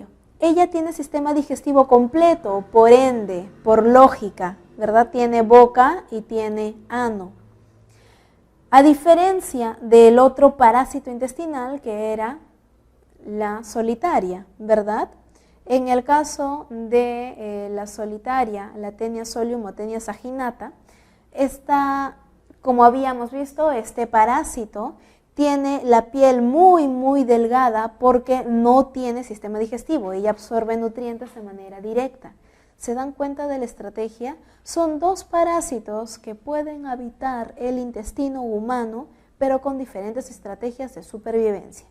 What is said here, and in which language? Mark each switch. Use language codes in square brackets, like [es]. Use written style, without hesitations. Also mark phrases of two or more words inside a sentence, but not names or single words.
[es] Ella tiene sistema digestivo completo, por ende, por lógica, ¿verdad? Tiene boca y tiene ano. A diferencia del otro parásito intestinal que era la solitaria, ¿verdad? En el caso de la solitaria, la Taenia solium o Taenia saginata, como habíamos visto, este parásito tiene la piel muy delgada porque no tiene sistema digestivo, ella absorbe nutrientes de manera directa. ¿Se dan cuenta de la estrategia? Son dos parásitos que pueden habitar el intestino humano, pero con diferentes estrategias de supervivencia.